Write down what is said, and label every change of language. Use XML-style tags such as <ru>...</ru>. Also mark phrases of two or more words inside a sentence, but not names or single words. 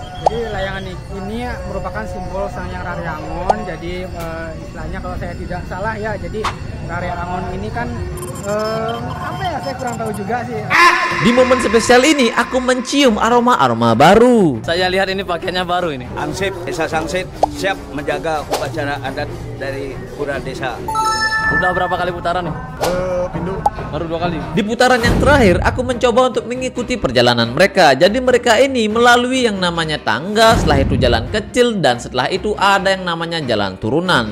<id>Jadi layangan ini merupakan simbol Sang Hyang Raryangon. Jadi istilahnya kalau saya tidak salah ya, jadi Raryangon ini kan apa ya, saya kurang tahu juga sih. Di momen spesial ini aku mencium aroma-aroma baru. Saya lihat ini pakaiannya baru ini. Ansip Desa Sangsit siap menjaga upacara adat dari pura desa. Udah berapa kali putaran nih? Baru 2 kali. Di putaran yang terakhir aku mencoba untuk mengikuti perjalanan mereka. Jadi mereka ini melalui yang namanya tangga, setelah itu jalan kecil, dan setelah itu ada yang namanya jalan turunan.</id>